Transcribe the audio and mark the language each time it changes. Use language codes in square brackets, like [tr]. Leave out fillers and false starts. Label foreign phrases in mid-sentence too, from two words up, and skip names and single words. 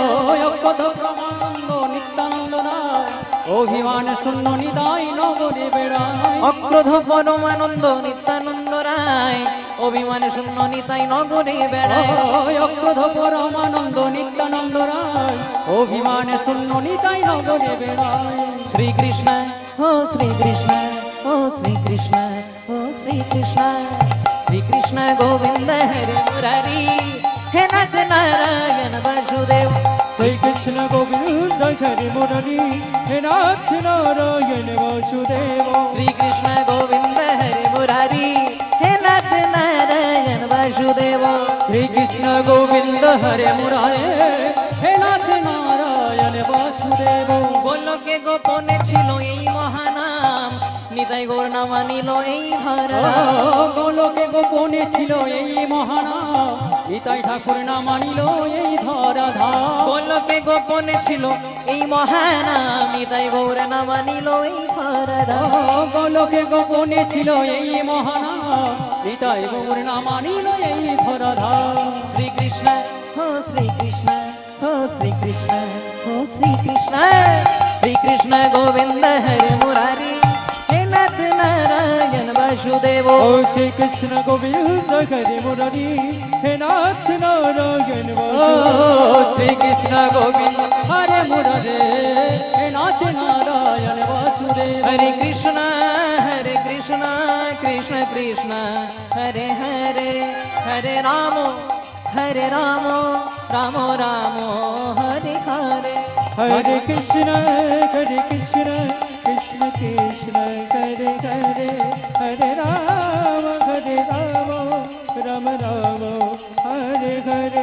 [bn] অক্রোধ পরমানন্দ নিত্যানন্দ রায়, অভিমান শূন্য নিতাই নগরে বেড়ায়। অক্রোধ পরমানন্দ নিত্যানন্দ রায়, অভিমান শূন্য নিতাই নগরে বেড়ায়। অক্রোধ পরমানন্দ নিত্যানন্দ রায়, অভিমান শূন্য নিতাই নগরে বেড়ায়। [sa] श्री कृष्ण हो श्री कृष्ण हो श्री कृष्ण हो श्री कृष्ण। श्री कृष्ण गोविंद हरे मुरारी, हे नाथ नारायण वासुदेव। श्री कृष्ण गोविंद हरे मुरारी, हे नाथ नारायण वासुदेव। श्री कृष्ण गोविंद हरे मुरारी, हे नाथ नारायण वासुदेव। श्री कृष्ण गोविंद हरे मुरारी, हे नाथ नारायण वासुदेव। [bn] গোলোকে গোপনে ছিল এই মহানাম, নিতাই গৌর নাম আনিল এই ধরা। গোলকে গোপনে ছিল এই মহানাম, নিতাই ঠাকুর নাম আনিল এই ধরাধাম। গোলোকে গোপনে ছিল এই মহানাম, নিতাই গৌর নাম আনিল এই ধরা। গোলকে গোপনে ছিল এই মহানাম, নিতাই গৌর নাম আনিল এই ধরাধাম। [sa] শ্রী কৃষ্ণ हो श्री कृष्ण हो श्री कृष्ण हो श्री कृष्ण। श्री कृष्ण गोविंद हरे मुरारी, हे नाथ नारायण वासुदेव। श्री कृष्ण गोविंद हरे मुरारी, हे नाथ नारायण वासुदेव। श्री कृष्ण गोविंद हरे मुरारी, हे नाथ नारायण वासुदेव। हरे कृष्ण कृष्ण कृष्ण हरे हरे, हरे राम राम राम हरे हरे। हरे कृष्ण कृष्ण कृष्ण हरे हरे, हरे राम राम राम हरे हरे।